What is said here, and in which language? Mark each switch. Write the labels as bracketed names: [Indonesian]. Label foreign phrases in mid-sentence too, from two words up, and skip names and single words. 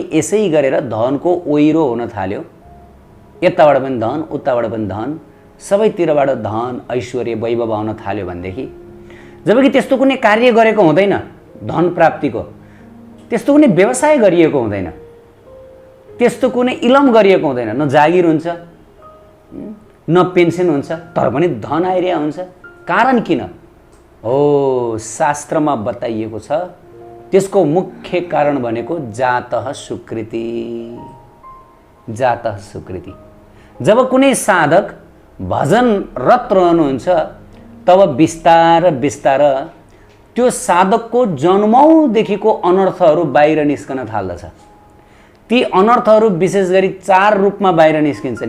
[Nepali] यसै गरेर धनको ओहिरो हुन थाल्यो, यताबाट पनि धन, उताबाट पनि धन, सबैतिरबाट धन, ऐश्वर्य, वैभव आउन थाल्यो भनेदेखि, जबकि त्यस्तो कुनै कार्य गरेको हुँदैन धन प्राप्तिको, त्यस्तो कुनै व्यवसाय गरिएको हुँदैन, त्यस्तो कुनै इलम गरिएको हुँदैन, न जागिर हुन्छ न पेन्सन हुन्छ, तर पनि धन आइरहेको हुन्छ। कारण किन हो? शास्त्रमा बताइएको छ त्यसको मुख्य कारण भनेको [Sanskrit] जातः सुकृति। जातः सुकृति। [Nepali] जब कुनै साधक भजनरत रहनुहुन्छ तब बिस्तार बिस्तार त्यो साधकको जन्मौँदेखिको अनर्थहरू बाहिर निस्कन थाल्दछ। ती अनर्थहरू विशेष गरी 4 रूपमा बाहिर निस्किन्छन्।